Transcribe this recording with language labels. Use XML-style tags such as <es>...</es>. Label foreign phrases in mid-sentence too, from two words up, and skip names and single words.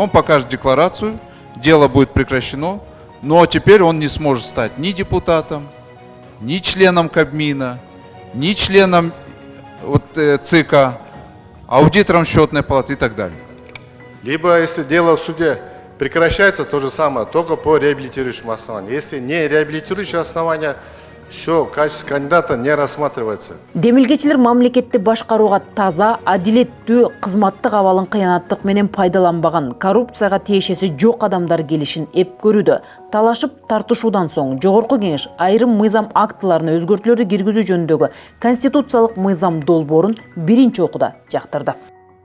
<ru>Он покажет декларацию, дело будет прекращено, но теперь он не сможет стать ни депутатом, ни членом Кабмина, ни членом ЦИК, аудитором счетной палаты и так далее. Либо, если дело в суде прекращается, то же самое, только по реабилитирующему основанию. Если не реабилитирующее основание, все, качество кандидата не рассматривается.</ru> <ky>Демилгечилер мамлекетти башкарууга таза, адилеттүү, кызматтык абалын кыянаттык менен пайдаланбаган, коррупцияга тиешеси жок адамдар келишин эп көрүүдө. Талашып тартышуудан соң Жогорку Кеңеш айрым мыйзам актыларына өзгөртүүлөрдү киргизүү жөнүндөгү конституциялык мыйзам долбоорун биринчи окууда жактырды.</ky>